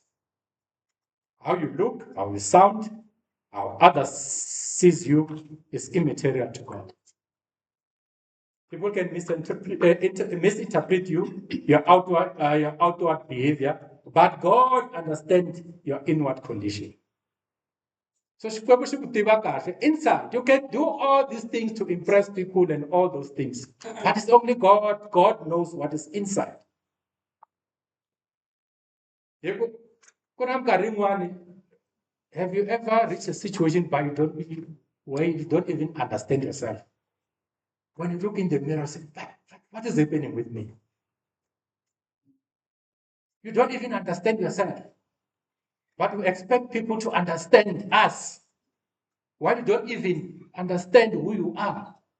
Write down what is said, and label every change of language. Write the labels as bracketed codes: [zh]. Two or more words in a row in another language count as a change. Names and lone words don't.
[en] How you look, how you sound, how others sees you is immaterial to God. People can misinterpret you, your outward behavior, but God understands your inward condition. [ts] So Xikwembu xi ku tiva kahle. [en] Inside, you can do all these things to impress people and all those things. But it's only God. God knows what is inside. [ts] Hi ku ku na minkarhi yin'wani, [en] have you ever reached a situation where you don't even understand yourself? When you look in the mirror, say, what is happening with me? You don't even understand yourself. But we expect people to understand us while you don't even understand who you are.